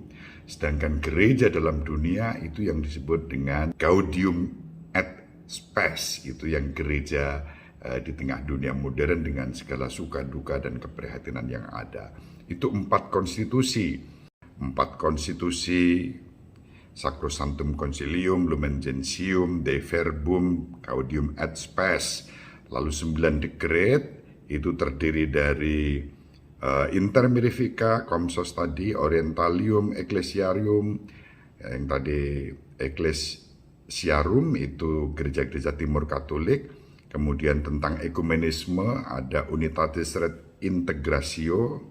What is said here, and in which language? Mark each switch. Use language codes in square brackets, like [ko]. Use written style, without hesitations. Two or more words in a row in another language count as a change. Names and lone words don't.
[id] Sedangkan gereja dalam dunia itu yang disebut dengan Gaudium et Spes. Itu yang gereja di tengah dunia modern dengan segala suka duka dan keprihatinan yang ada. Itu 4 konstitusi. 4 konstitusi, Sacrosanctum Concilium, Lumen Gentium, Dei Verbum, Gaudium et Spes. Lalu 9 dekret, itu terdiri dari Inter Mirifica, Comsos tadi, Orientalium, Ecclesiarium, yang tadi Ecclesiarum itu gereja-gereja Timur Katolik. Kemudian tentang ekumenisme ada Unitatis Redintegratio.